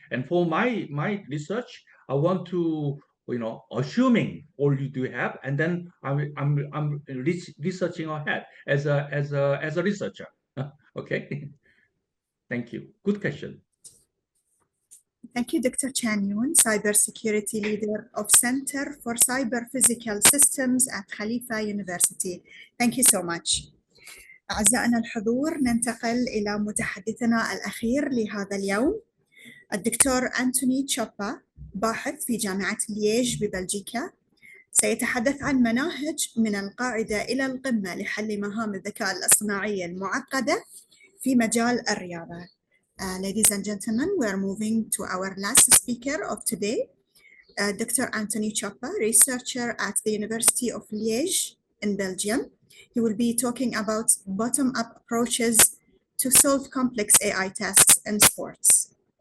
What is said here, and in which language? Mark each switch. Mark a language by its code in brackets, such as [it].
[en] And for my research, I want to assuming all you do have, and then I'm researching ahead as a researcher. Okay. Thank you. Good question. Thank you, Dr. Chan Yoon, Cybersecurity Leader of Center for Cyber Physical Systems at Khalifa University. Thank you so much. [ar] أعزائنا الحضور، ننتقل إلى متحدثنا الأخير لهذا اليوم، الدكتور أنتوني تشوبا، باحث في جامعة لييج ببلجيكا. سيتحدث عن مناهج من القاعدة إلى القمة لحل مهام الذكاء الاصطناعي المعقدة في مجال الرياضة. [en] Ladies and gentlemen, we are moving to our last speaker of today, Dr. Anthony Choppa, researcher at the University of Liège in Belgium. He will be talking about bottom-up approaches to solve complex AI tasks in sports.